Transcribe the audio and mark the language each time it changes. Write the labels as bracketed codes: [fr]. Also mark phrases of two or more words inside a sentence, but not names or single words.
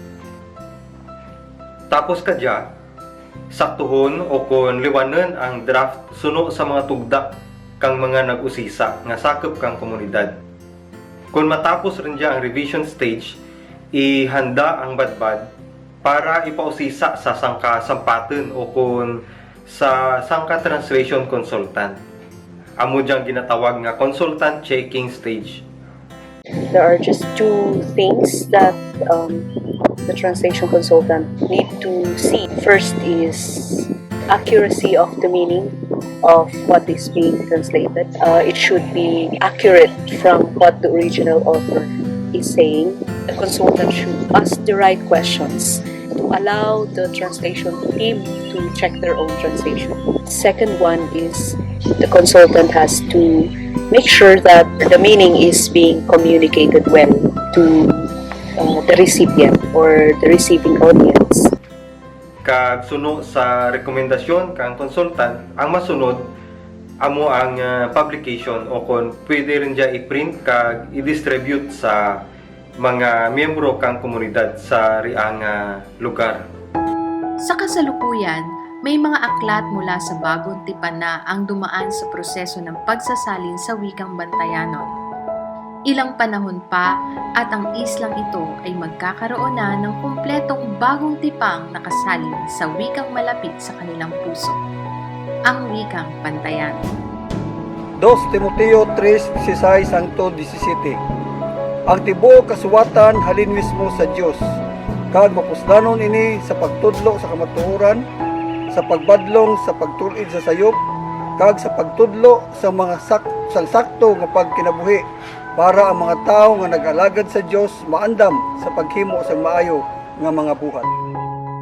[bfx] Tapos kadya saktuhon o kung liwanon ang draft suno sa mga tugda kang mga nag-usisa nga sakop kang komunidad. Kung matapos rin dyan ang [en] revision stage, [bfx] ihanda ang badbad para ipausisa sa sangka sampaten o kung sa sangka [en] translation consultant. [bfx] Amo dyan ginatawag nga [en] consultant checking stage. There are just two things that the translation consultant need to see. First is accuracy of the meaning of what is being translated. It should be accurate from what the original author is saying. The consultant should ask the right questions to allow the translation team to check their own translation. Second one is the consultant has to make sure that the meaning is being communicated well to the recipient or the receiving audience. [bfx] Kag suno sa rekomendasyon kang consultant, ang masunod amo ang publication o kung pwede rin dya i-print kag i-distribute sa mga miyembro kang komunidad sa riang lugar. [tl] Sa kasalukuyan, may mga aklat mula sa Bagong Tipan na ang dumaan sa proseso ng pagsasalin sa wikang Bantayanon. Ilang panahon pa at ang islang ito ay magkakaroon na ng kumpletong bagong tipang nakasalin sa wikang malapit sa kanilang puso, ang wikang Bantayanon. 2 Timoteo 3:16-17. [hil] Ang tibuok kasuwatan halin mismo sa Dios, kag mapusdanon ini sa pagtudlo sa kamatuoran, sa pagbadlong sa pagtulid sa sayop, kag sa pagtudlo sa mga sakto nga pagkinabuhi, para ang mga tao nga nag-alagad sa Dios maandam sa paghimo sa maayo nga mga buhat.